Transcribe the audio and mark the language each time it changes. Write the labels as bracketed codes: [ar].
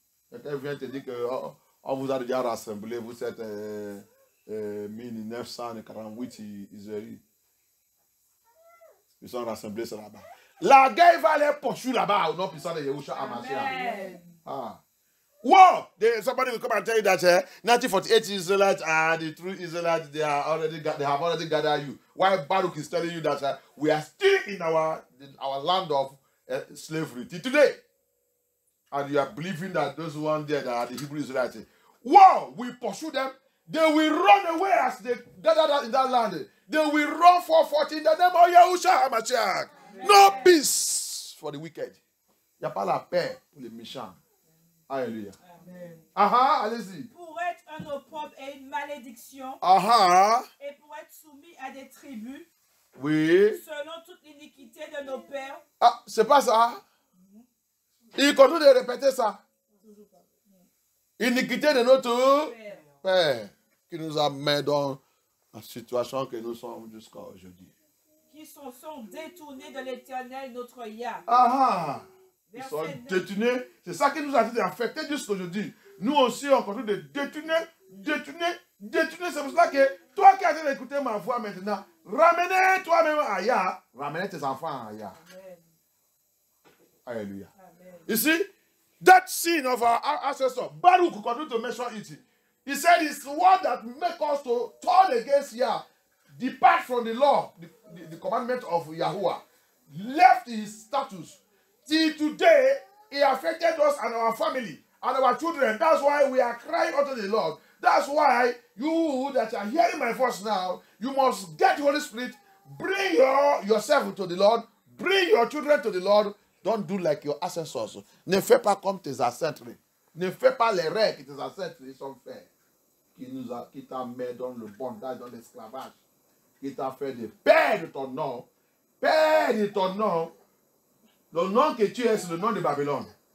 [fr] Quelqu'un vient te dire qu'on vous a déjà rassemblé, vous êtes 1948 Israélites. Ils sont rassemblés sur là-bas. La guerre va les poursuivre là-bas au nom puissant de Yahushua Hamashiach. Ah. Whoa! [en] Somebody will come and tell you that 1948 Israelites are the true Israelites. They have already gathered you. While Baruch is telling you that we are still in our land of slavery till today, and you are believing that those ones there that are the Hebrew Israelites, whoa! We pursue them. They will run away as they gather in that land. They will run for 40 in the name of Yahushua Hamashiach. No peace for the wicked. [fr] Il n'y a pas la paix pour les méchants. Alléluia. Aha, allez-y. Pour être un opprobre et une malédiction. Aha. Et pour être soumis à des tribus. Oui. Selon toute l'iniquité de nos pères. Ah, c'est pas ça. Il continue de répéter ça. Iniquité de notre Père qui nous a mis dans la situation que nous sommes jusqu'à aujourd'hui. Qui se sont détournés de l'Éternel, notre Yah. Ah, ils sont détournés. C'est ça qui nous a été affecté jusqu'à aujourd'hui. Nous aussi, on continue de détourner. C'est pour cela que toi qui as été d'écouter ma voix maintenant, ramenez toi-même à Yah, ramenez tes enfants à Yah. Alléluia. [en] Ici, that sin of our ancestor, Baruch continue to mention it. He said it's the word that make us to turn against Yah, depart from the law, the commandment of Yahuwah, left his status. Till today, he affected us and our family and our children. That's why we are crying unto the Lord. That's why you that are hearing my voice now, you must get the Holy Spirit, bring yourself to the Lord, bring your children to the Lord. Don't do like your ancestors. [fr] Ne fais pas comme tes ancêtres. Ne fais pas les règles que tes ancêtres ont fait. Qui t'a mis dans le bondage, dans l'esclavage. Qui t'a fait de perdre ton nom. Perdre ton nom. Le nom que tu es, c'est le nom de Babylone.